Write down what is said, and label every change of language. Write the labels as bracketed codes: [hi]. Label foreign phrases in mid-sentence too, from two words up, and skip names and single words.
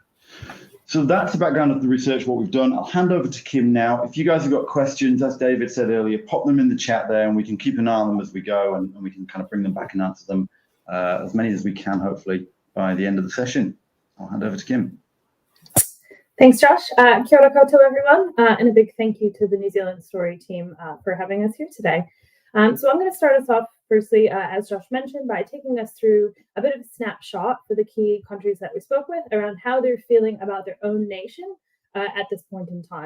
[en] So that's the background of the research, what we've done. I'll hand over to Kim now. If you guys have got questions, as David said earlier, pop them in the chat there, and we can keep an eye on them as we go, and we can kind of bring them back and answer them as many as we can, hopefully, by the end of the session. I'll hand over to Kim. Thanks, Josh. [mi] Kia ora koutou, [en] everyone, and a big thank you to the New Zealand Story team for having us here today. So I'm going to start us off, firstly, as Josh mentioned, by taking us through a bit of a snapshot for the key countries that we spoke with around how they're feeling about their own nation at this point in time.